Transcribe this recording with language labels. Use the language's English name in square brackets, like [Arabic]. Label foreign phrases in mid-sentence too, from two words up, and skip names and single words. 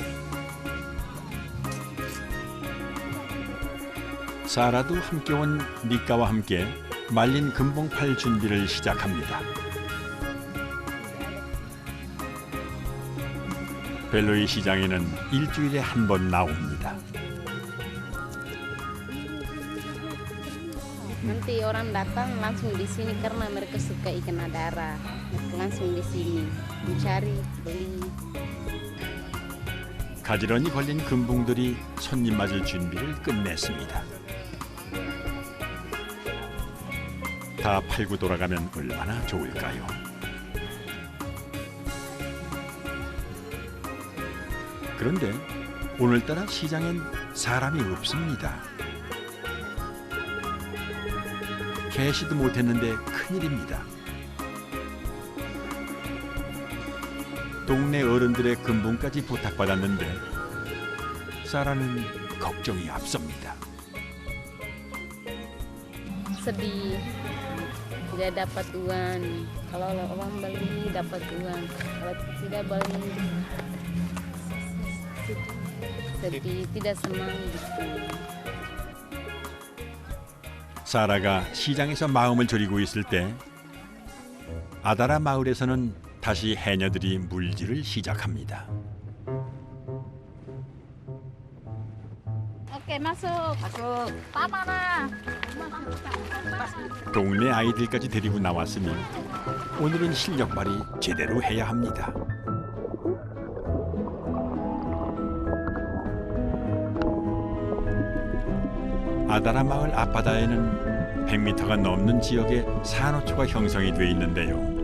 [Korean] 사라도 함께 온 니까와 함께 말린 금봉팔 준비를 시작합니다. 벨로이 시장에는 일주일에 한 번 나옵니다. [Indonesian] Nanti orang datang langsung di sini karena mereka suka ikan adara. Langsung di sini mencari, beli. [Korean] 가지런히 걸린 금붕들이 손님 맞을 준비를 끝냈습니다. 다 팔고 돌아가면 얼마나 좋을까요? 그런데 오늘따라 시장엔 사람이 없습니다. 개시도 못했는데 큰일입니다. 동네 어른들의 금붕까지 부탁받았는데 사라는 걱정이 앞섭니다. [Indonesian] Sedih, tidak dapat uang. Kalau orang beli dapat uang, kalau tidak beli sedih, tidak senang gitu. [Korean] 사라가 시장에서 마음을 졸이고 있을 때 아다라 마을에서는 다시 해녀들이 물질을 시작합니다. [Indonesian] Oke, masuk. Masuk. Mana? [Korean] 동네 아이들까지 데리고 나왔으니 오늘은 실력 발휘 제대로 해야 합니다. 아다라 마을 앞바다에는 100m가 넘는 지역에 산호초가 형성이 돼 있는데요.